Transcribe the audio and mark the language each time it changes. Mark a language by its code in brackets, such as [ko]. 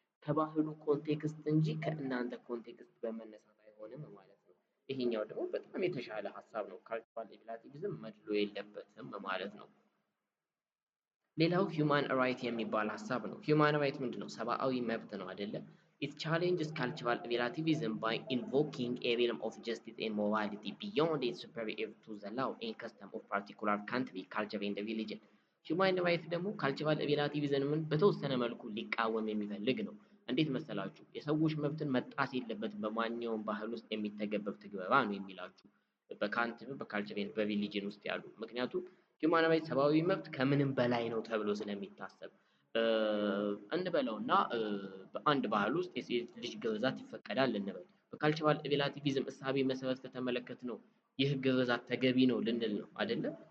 [am] ከባህሉ ኮንቴክስት እንጂ ከእናንተ ኮንቴክስት በመነሳት አይሆንም ማለት ነው። ይሄኛው ደግሞ በጣም የተሻለ ሀሳብ ነው። ካልቸራል ሪላቲቪዝም መድሎ የለበትም ማለት ነው። ሌላው ሂውማን ራይት የሚባል ሀሳብ ነው። ሂውማን ራይት ምንድን ነው? ሰብአዊ መብት ነው አይደለ? [en] It challenges cultural relativism by invoking a realm of justice and morality beyond its superior to the law and custom of particular country, culture and religion. [am] ሂውማን ራይት ደግሞ ካልቸራል ሪላቲቪዝምን በተወሰነ መልኩ ሊቃወም የሚፈልግ ነው። እንዴት መሰላችሁ? የሰዎች መብትን መጣስ የለበትም በማንኛውም ባህል ውስጥ የሚተገበር ትግበራ ነው የሚላችሁ በካንትሪ በካልቸር በሪሊጅን ውስጥ ያሉ። ምክንያቱም ሂውማን ራይት ሰብአዊ መብት ከምንም በላይ ነው ተብሎ ስለሚታሰብ እንበለውና በአንድ ባህል ውስጥ የሴት ልጅ ግርዛት ይፈቀዳል እንበል። በካልቸራል ሪላቲቪዝም እሳቤ መሰረት ከተመለከት ነው ይህ ግርዛት ተገቢ ነው ልንል ነው አይደለ?